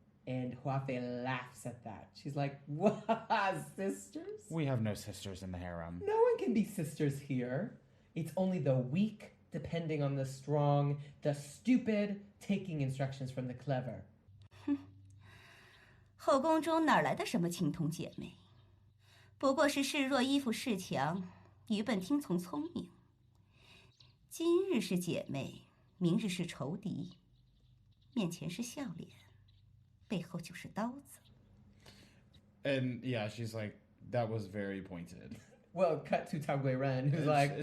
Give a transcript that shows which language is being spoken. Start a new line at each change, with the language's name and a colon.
English: And Hua Fei laughs at that. She's like, what? Sisters? We have no sisters in the harem. No one can be sisters here. It's only the weak depending on the strong, the stupid taking instructions from the clever.
Chinese: 后宫中哪来的什么情同姐妹？不过是示弱依附恃强，愚笨听从聪明。今日是姐妹，明日是仇敌，面前是笑脸，背后就是刀子。
English: And yeah, she's like, that was very pointed. Well, cut to Tao Gui Ren, who's like,